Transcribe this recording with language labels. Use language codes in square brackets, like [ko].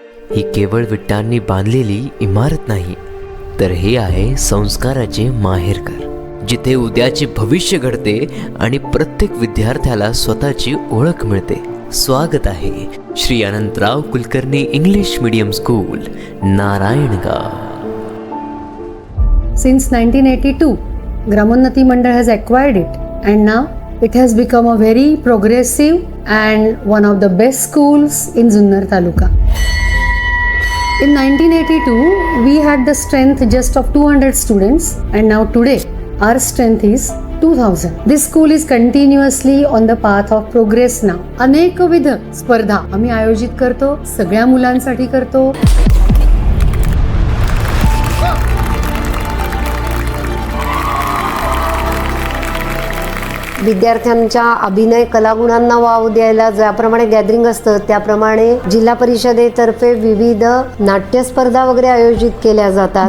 [mr] ही केवळ विटांनी बांधलेली इमारत नाही, तर हे आहे संस्काराचे माहेरघर, जिथे उद्याचे भविष्य घडते आणि प्रत्येक विद्यार्थ्याला स्वतःची ओळख मिळते. स्वागत आहे Shri Anantrao Kulkarni English medium school, Narayangaon. [en] Since 1982, Gramonnati Mandal has acquired it, and now it has become a very progressive and one of the best schools in Junnar Taluka. In 1982, we had the strength just of 200 students, and now today our strength is 2000. This school is continuously on the path of progress now. [mr] अनेकविध स्पर्धा आम्ही आयोजित करतो, सगळ्या मुलांसाठी करतो. विद्यार्थ्यांच्या अभिनय कलागुणांना वाव द्यायला ज्याप्रमाणे गॅदरिंग असतं, त्याप्रमाणे जिल्हा परिषदेतर्फे विविध नाट्यस्पर्धा वगैरे आयोजित केल्या जातात.